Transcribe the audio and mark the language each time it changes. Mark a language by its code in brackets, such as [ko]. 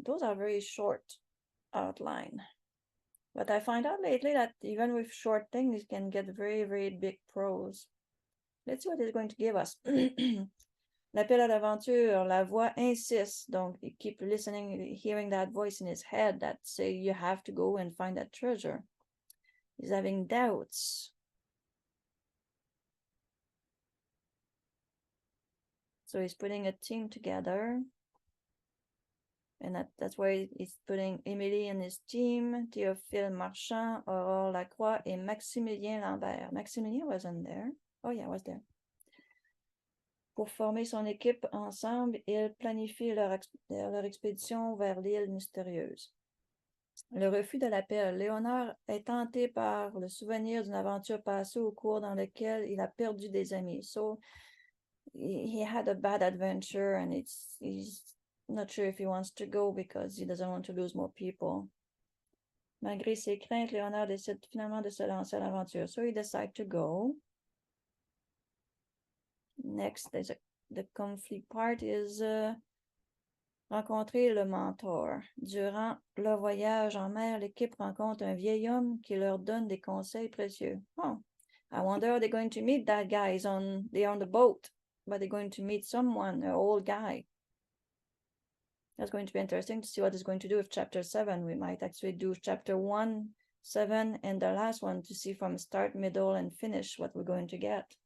[en] Those are very short outline. But I find out lately that even with short things, you can get very, very big prose. Let's see what it's going to give us. [fr] L'appel à l'aventure, la voix insiste. [en] Donc, you keep listening, hearing that voice in his head that say you have to go and find that treasure. He's having doubts. So he's putting a team together. And that's where he's putting Émilie and his team, Théophile Marchand, Aurore Lacroix, et Maximilien Lambert. Maximilien wasn't there. Oh yeah, was there. [fr] Pour former son équipe ensemble, ils planifient leur expédition vers l'île mystérieuse. Le refus de l'appel. Léonard est tenté par le souvenir d'une aventure passée au cours dans laquelle il a perdu des amis. [en] So he had a bad adventure and he's not sure if he wants to go because he doesn't want to lose more people. [fr] Malgré ses craintes, Léonard décide finalement de se lancer à l'aventure. [en] So he decides to go. Next, the conflict part is [fr] rencontrer le mentor. Durant leur voyage en mer, l'équipe rencontre un vieil homme qui leur donne des conseils précieux. [en] Oh, I wonder how they're going to meet that guy. They're on the boat, but they're going to meet someone, an old guy. That's going to be interesting to see what it's going to do with chapter 7. We might actually do chapter 1, 7, and the last one to see from start, middle, and finish what we're going to get.